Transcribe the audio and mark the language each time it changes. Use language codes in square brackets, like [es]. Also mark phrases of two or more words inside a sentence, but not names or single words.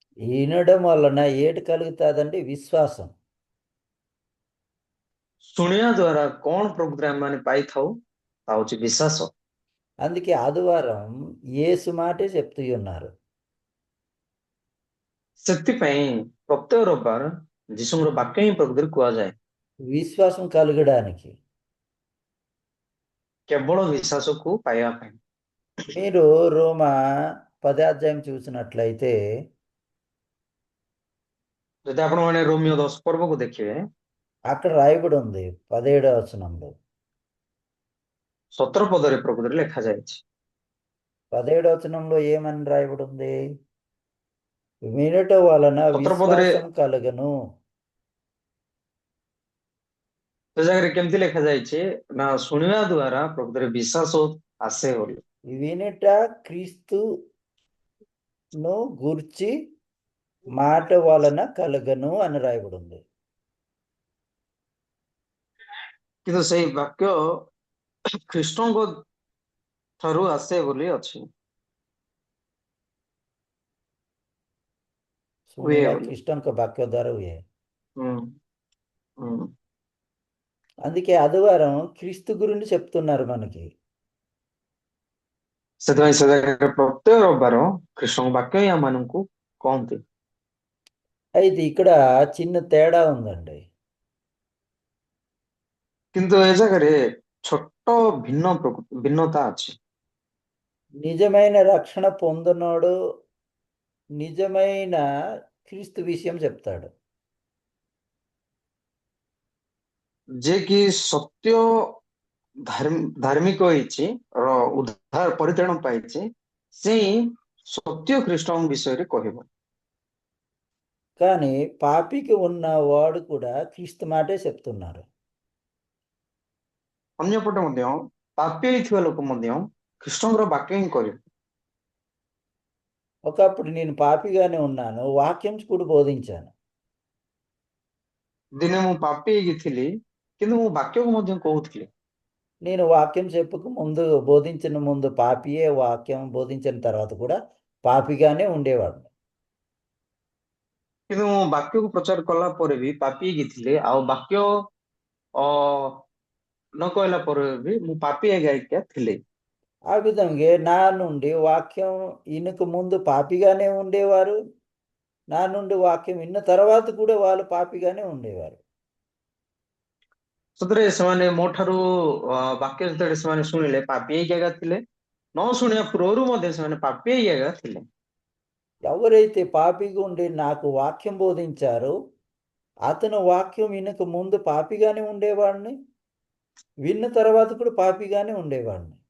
[te] వినడం వలన ఏటి కలుగుతుందండి? విశ్వాసం. [or] ଶୁଣିବା ଦ୍ୱାରା କଣ ପ୍ରକୃତରେ ଆମେମାନେ ପାଇଥାଉ? ତା ହଉଛି ବିଶ୍ୱାସ। [te] అందుకే ఆదివారం యేసు మాటే చెప్తూ ఉన్నారు. [or] ସେଥିପାଇଁ ପ୍ରତ୍ୟେକ ରବିବାର ଯୀଶୁଙ୍କର ବାକ୍ୟ ହିଁ ପ୍ରକୃତରେ କୁହାଯାଏ। [te] విశ్వాసం కలగడానికి. [or] କେବଳ ବିଶ୍ୱାସକୁ ପାଇବା ପାଇଁ। [te] మీరు రోమా 10వ అధ్యాయం చూసినట్లయితే [or] ଯଦି ଆପଣମାନେ ରୋମିଓ 10 ପର୍ବକୁ ଦେଖିବେ, [te] అక్కడ రాయబడి ఉంది 17వ వచనంలో. [or] 17 ପଦରେ ପ୍ରକୃତରେ ଲେଖାଯାଇଛି। [te] 17వ వచనంలో ఏమని రాయబడి ఉంది? వినుట వలన [or] 17 ପଦରେ [te] విశ్వాసం కలుగను. [or] ସେ ଜାଗାରେ କେମିତି ଲେଖାଯାଇଛି ନା ଶୁଣିବା ଦ୍ୱାରା ପ୍ରକୃତରେ ବିଶ୍ୱାସ ଆସେ ବୋଲି। [te] వినుట క్రీస్తును గూర్చి మాట వలన కలుగను అని రాయబడి ఉంది. [or] କିନ୍ତୁ ସେଇ ବାକ୍ୟ ଖ୍ରୀଷ୍ଟଙ୍କ ଠାରୁ ଆସେ ବୋଲି ଅଛି। ହୁଏ ଶୁଣିବା ବୋଲି। ଖ୍ରୀଷ୍ଟଙ୍କ ବାକ୍ୟ ଦ୍ୱାରା ହୁଏ. ହୁଁ ହୁଁ। [te] అందుకే ఆదివారం క్రీస్తు గురించి చెప్తున్నారు మనకి. [or] ସେଥିପାଇଁ ସେ ଜାଗାରେ ପ୍ରତ୍ୟେକ ରବିବାର ଖ୍ରୀଷ୍ଟଙ୍କ ବାକ୍ୟ ହିଁ ଆମମାନଙ୍କୁ କହନ୍ତି। [te] అయితే ఇక్కడ చిన్న తేడా ఉందండి. [or] କିନ୍ତୁ ଏ ଜାଗାରେ ଛୋଟ ଭିନ୍ନତା ଅଛି। [te] నిజమైన రక్షణ పొందినోడు నిజమైన క్రీస్తు విషయం చెప్తాడు. [or] ଯେ କି ସତ୍ୟ ଧାର୍ମିକ ହେଇଛି ଉଦ୍ଧାର ପରିତ୍ରାଣ ପାଇଛି, ସେ ସତ୍ୟ ଖ୍ରୀଷ୍ଟଙ୍କ ବିଷୟରେ କହିବ। [te] కానీ పాపికి ఉన్న వాడు కూడా క్రీస్తు మాటే చెప్తున్నారు. [or] ଅନ୍ୟପଟେ ମଧ୍ୟ ପାପୀ ହେଇଥିବା ଲୋକ ମଧ୍ୟ ଖ୍ରୀଷ୍ଟଙ୍କର ବାକ୍ୟ ହିଁ କହିବେ। [te] ఒకప్పుడు నేను పాపిగానే ఉన్నాను, వాక్యం కూడా బోధించాను. [or] ଦିନେ ମୁଁ ପାପୀ ହେଇକି ଥିଲି, କିନ୍ତୁ ମୁଁ ବାକ୍ୟକୁ ମଧ୍ୟ କହୁଥିଲି। [te] నేను వాక్యం చెప్పక ముందు, బోధించిన ముందు పాపియే, వాక్యం బోధించిన తర్వాత కూడా పాపిగానే ఉండేవాడు. [or] କିନ୍ତୁ ମୁଁ ବାକ୍ୟକୁ ପ୍ରଚାର କଲା ପରେ ବି ପାପୀ ହେଇକି ଥିଲି, ଆଉ ବାକ୍ୟ ନ କହିଲା ପରେ ବି ମୁଁ ପାପୀ ହେଇକା ଥିଲି। [te] ఆ విధంగా నా నుండి వాక్యం ఈయనకు ముందు పాపిగానే ఉండేవారు, నా నుండి వాక్యం విన్న తర్వాత కూడా వాళ్ళు పాపిగానే ఉండేవారు. [or] ସତରେ ସେମାନେ ମୋ ଠାରୁ ବାକ୍ୟ ଯେତେବେଳେ ସେମାନେ ଶୁଣିଲେ ପାପୀ ହେଇକି ଏକା ଥିଲେ, ନ ଶୁଣିବା ପୂର୍ବରୁ ମଧ୍ୟ ସେମାନେ ପାପୀ ହେଇକି ଏକା ଥିଲେ। [te] ఎవరైతే పాపిగా ఉండి నాకు వాక్యం బోధించారో అతను వాక్యం వినక ముందు పాపిగానే ఉండేవాడిని, విన్న తర్వాత కూడా పాపిగానే ఉండేవాడిని.